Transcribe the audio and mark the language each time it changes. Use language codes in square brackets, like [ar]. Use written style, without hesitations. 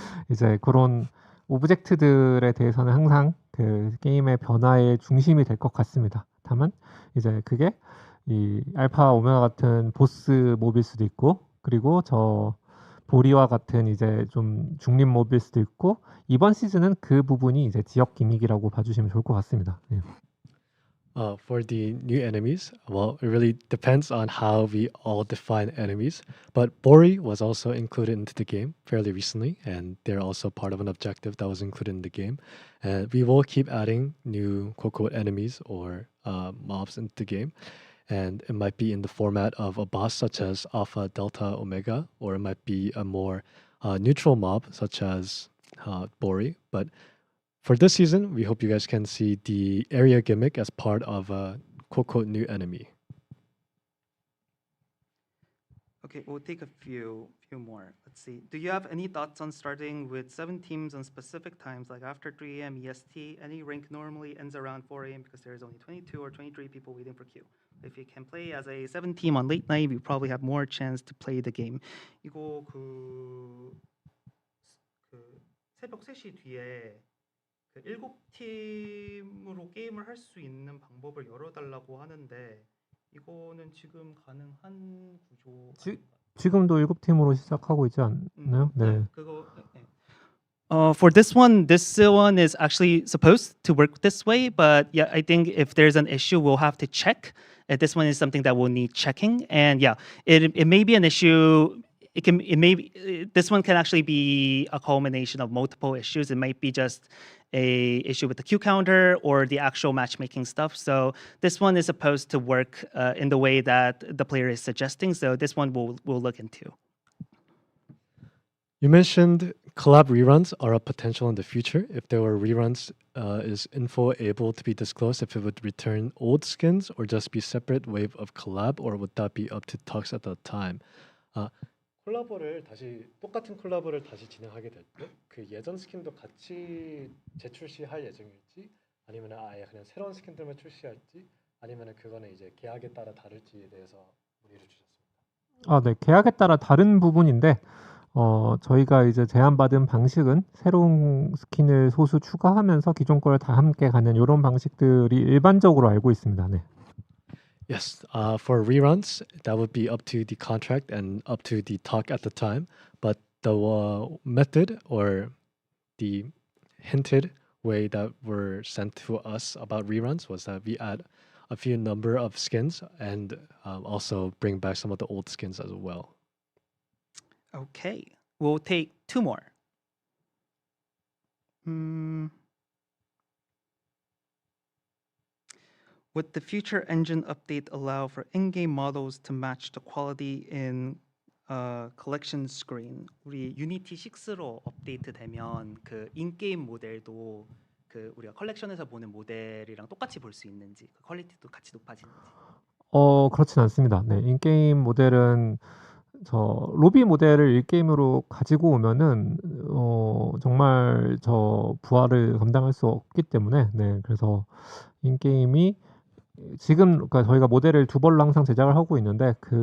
[ko] 이제 그런 오브젝트들에 대해서는 항상 그 게임의 변화의 중심이 될 것 같습니다. 다만 이제 그게 이 알파 오메가 같은 보스 몹일 수도 있고, 그리고 저 보리와 같은 이제 좀 중립 몹일 수도 있고, 이번 시즌은 그 부분이 이제 지역 기믹이라고 봐주시면 좋을 것 같습니다. 네. [en] For the new enemies, well, it really depends on how we all define enemies. But Bori was also included into the game fairly recently, and they're also part of an objective that was included in the game. And we will keep adding new quote-unquote enemies or mobs into the game. And it might be in the format of a boss such as Alpha, Delta, Omega, or it might be a more neutral mob such as Bori. But for this season, we hope you guys can see the area gimmick as part of a quote-unquote new enemy. Okay, we'll take a few more. Let's see. Do you have any thoughts on starting with 7 teams on specific times, like after 3 a.m. EST? Any rank normally ends around 4 a.m. because there is only 22 or 23 people waiting for queue. If you can play as a 7 team on late night, you probably have more chance to play the game. [ko] 이거 그 새벽 3시 뒤에 그 7팀으로 게임을 할 수 있는 방법을 열어달라고 하는데 이거는 지금 가능한 구조? 지금도 7팀으로 시작하고 있지 않나요? 네. 그거 [en] for this one is actually supposed to work this way, but yeah, I think if there's an issue, we'll have to check. This one is something that will need checking, and yeah, it may be an issue. This one can actually be a culmination of multiple issues. It might be just a issue with the queue counter or the actual matchmaking stuff. So this one is supposed to work in the way that the player is suggesting. So this one we'll look into. You mentioned collab reruns are a potential in the future. If there were reruns, is info able to be disclosed if it would return old skins or just be separate wave of collab, or would that be up to talks at the time? [ko] 콜라보를 똑같은 콜라보를 다시 진행하게 될 때 그 예전 스킨도 같이 재출시할 예정일지, 아니면 아예 그냥 새로운 스킨들만 출시할지, 아니면 그거는 이제 계약에 따라 다를지에 대해서 문의를 주셨습니다. 네, 계약에 따라 다른 부분인데 저희가 이제 제안받은 방식은 새로운 스킨을 소수 추가하면서 기존 걸 다 함께 가는 이런 방식들이 일반적으로 알고 있습니다. 네. [en] Yes, for reruns, that would be up to the contract and up to the talk at the time. But the method or the hinted way that were sent to us about reruns was that we add a few number of skins and also bring back some of the old skins as well. Okay, we'll take 2 more. Would the future engine update allow for in-game models to match the quality in collection screen? [ko] 우리 유니티 6로 업데이트되면 그 인게임 모델도 그 우리가 컬렉션에서 보는 모델이랑 똑같이 볼 수 있는지, 그 퀄리티도 같이 높아지는지? 그렇진 않습니다. 네, 인게임 모델은 저 로비 모델을 일게임으로 가지고 오면은 정말 저 부하를 감당할 수 없기 때문에, 네, 그래서 인게임이 지금 그러니까 저희가 모델을 2벌로 항상 제작을 하고 있는데